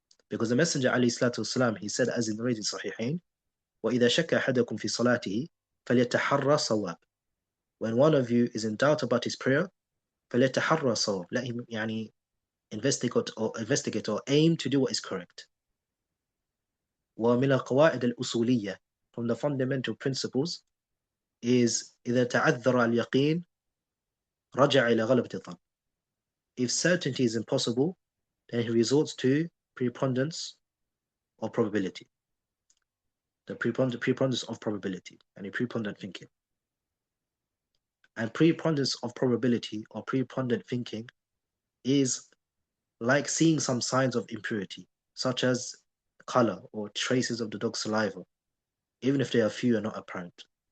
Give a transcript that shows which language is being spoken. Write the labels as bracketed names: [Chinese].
[English] Because the Messenger alayhi salatu wasalam, he said, as in the narrated Sahihain, [Arabic] وَإِذَا شَكَّ أَحَدَكُمْ فِي صَلَاتِهِ فَلْيَتَحَرَّ صَوَابٍ. [English] When one of you is in doubt about his prayer, [Arabic] فَلْيَتَحَرَّ صَوَابٍ. [English] Let him investigate or aim to do what is correct. [Arabic] وَمِنَ الْقَوَائِدِ الْأُصُولِيَّةِ. [English] From the fundamental principles is [Arabic] إِذَا تَعَذَّرَ الْيَقِينَ رَجَعَ إِلَى غَلَبَةِ الظَّنِّ. [English] If certainty is impossible, then he resorts to preponderance of probability. The preponderance of probability and a preponderant thinking. And preponderance of probability or preponderant thinking is like seeing some signs of impurity, such as color or traces of the dog's saliva, even if they are few and not apparent.